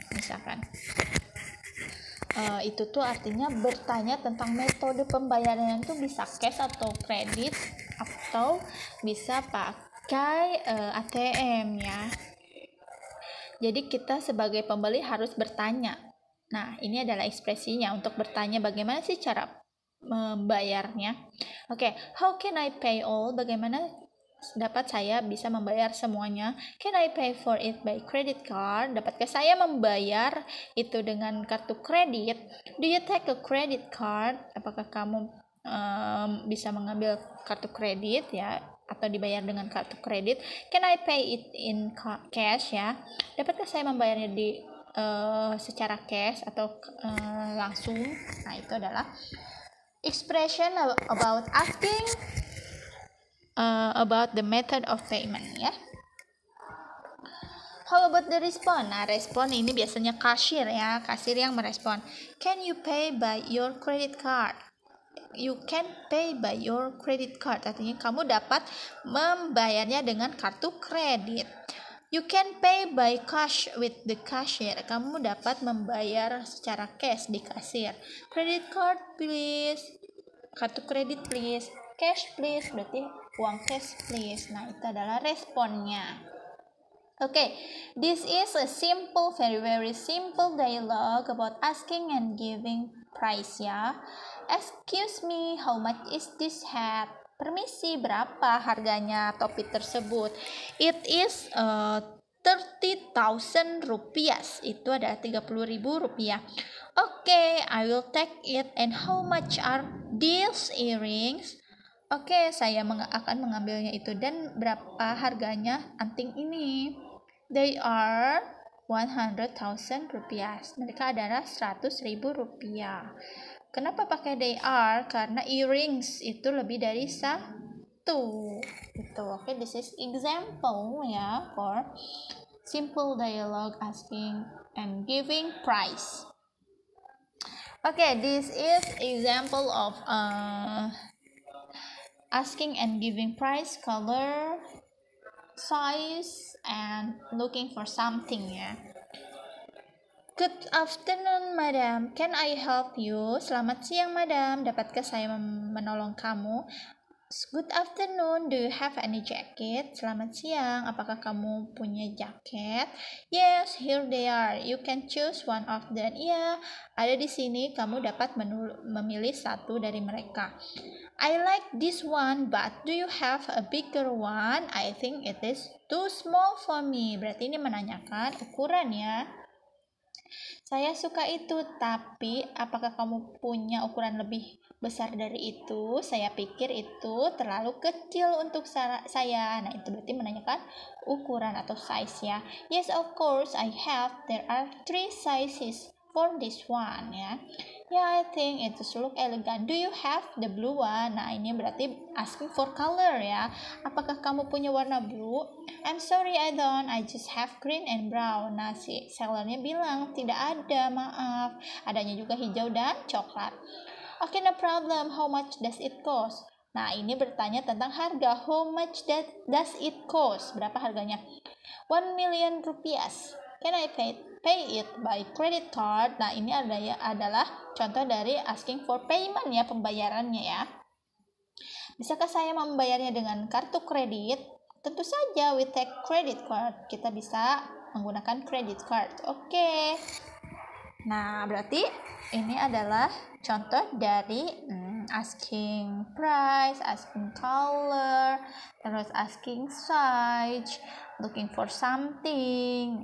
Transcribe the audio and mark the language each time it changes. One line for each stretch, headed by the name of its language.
Indonesian: Misalkan itu tuh artinya bertanya tentang metode pembayaran, itu bisa cash atau kredit atau bisa pakai ATM ya. Jadi kita sebagai pembeli harus bertanya. Nah, ini adalah ekspresinya untuk bertanya bagaimana sih cara membayarnya. Oke,
English: how can I pay all?
Indonesian: Bagaimana dapat saya bisa membayar semuanya?
English: Can I pay for it by credit card?
Indonesian: Dapatkah saya membayar itu dengan kartu kredit?
English: Do you take a credit card?
Indonesian: Apakah kamu bisa mengambil kartu kredit ya, atau dibayar dengan kartu kredit?
English: Can I pay it in cash
Indonesian: ya? Dapatkah saya membayarnya di secara cash atau langsung? Nah, itu adalah
English: expression about asking about the method of payment ya. How about the response?
Indonesian: Nah, respon ini biasanya kasir ya, kasir yang merespon.
English: Can you pay by your credit card? You can pay by your credit card.
Indonesian: Artinya kamu dapat membayarnya dengan kartu kredit.
English: You can pay by cash with the cashier.
Indonesian: Kamu dapat membayar secara cash di kasir.
English: Credit card please.
Indonesian: Kartu kredit
English: please. Cash please.
Indonesian: Berarti uang cash please. Nah, itu adalah responnya.
English: Okay, this is a simple, very simple dialogue about asking and giving price ya. Excuse me, how much is this hat?
Indonesian: Permisi, berapa harganya topi tersebut?
English: It is 30,000 rupiah.
Indonesian: Itu adalah 30.000 rupiah.
English: Okay, I will take it. And how much are these earrings?
Indonesian: Oke, saya akan mengambilnya itu. Dan berapa harganya anting ini?
English: They are 100,000 rupiah.
Indonesian: Mereka adalah 100.000 rupiah. Kenapa pakai
English: they are?
Indonesian: Karena earrings itu lebih dari itu.
English: Okay, this is example ya for simple dialogue asking and giving price. Okay, this is example of asking and giving price, color, size, and looking for something ya. Good afternoon, madam. Can I help you?
Indonesian: Selamat siang, madam. Dapatkah saya menolong kamu?
English: Good afternoon. Do you have any jacket?
Indonesian: Selamat siang. Apakah kamu punya jaket?
English: Yes, here they are. You can choose one of them.
Indonesian: Ya, ada di sini. Kamu dapat memilih satu dari mereka.
English: I like this one, but do you have a bigger one? I think it is too small for me.
Indonesian: Berarti ini menanyakan ukuran ya. Saya suka itu, tapi apakah kamu punya ukuran lebih besar dari itu? Saya pikir itu terlalu kecil untuk saya. Nah, itu berarti menanyakan ukuran atau size ya.
English: Yes, of course, I have. There are 3 sizes for this one ya. Yeah, I think it look elegant. Do you have the blue one?
Indonesian: Nah, ini berarti
English: asking for color ya.
Indonesian: Apakah kamu punya warna blue?
English: I'm sorry, I don't. I just have green and brown.
Indonesian: Nah, si sellernya bilang tidak ada, maaf. Adanya juga hijau dan coklat.
English: Okay, no problem. How much does it cost?
Indonesian: Nah, ini bertanya tentang harga.
English: How much does it cost?
Indonesian: Berapa harganya?
English: 1 million rupiah. Can I pay it by credit card?
Indonesian: Nah, ini adalah contoh dari
English: asking for payment
Indonesian: ya, pembayarannya ya. Bisakah saya membayarnya dengan kartu kredit? Tentu saja,
English: we take credit card.
Indonesian: Kita bisa menggunakan credit card. Oke. Nah, berarti ini adalah contoh dari asking price, asking color, terus asking size, looking for something.